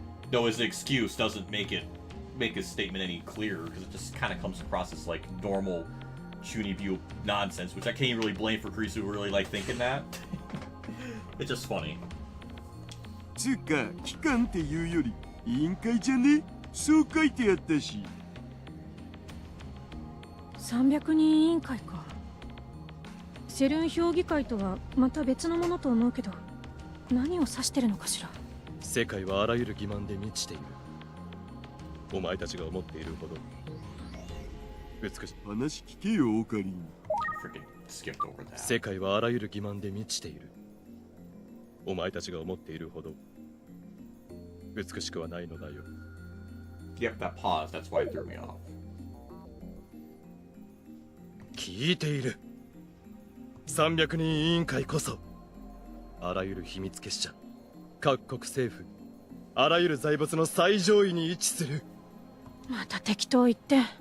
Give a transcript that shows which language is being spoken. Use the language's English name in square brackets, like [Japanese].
[English] Though his excuse doesn't make his statement any clearer, because it just kind of comes across as like normal Chunibyo nonsense, which I can't even really blame for Kurisu really like thinking that. It's just funny. [Japanese] つうか、機関っていうより委員会じゃね？そう書いてあったし。 300人委員会か。セルン評議会とはまた別のものと思うけど、何を指してるのかしら。世界はあらゆる欺瞞で満ちている。お前たちが思っているほど美しい。話聞けよ、オカリン。 [English] Freaking skipped over that. [Japanese] 世界はあらゆる欺瞞で満ちている。お前たちが思っているほど美しくはないのだよ。 [English] Yep, that pause, that's why it threw me off. [Japanese] 聞いている。 300人委員会こそあらゆる秘密結社、各国政府、あらゆる財閥の最上位に位置する。また適当言って。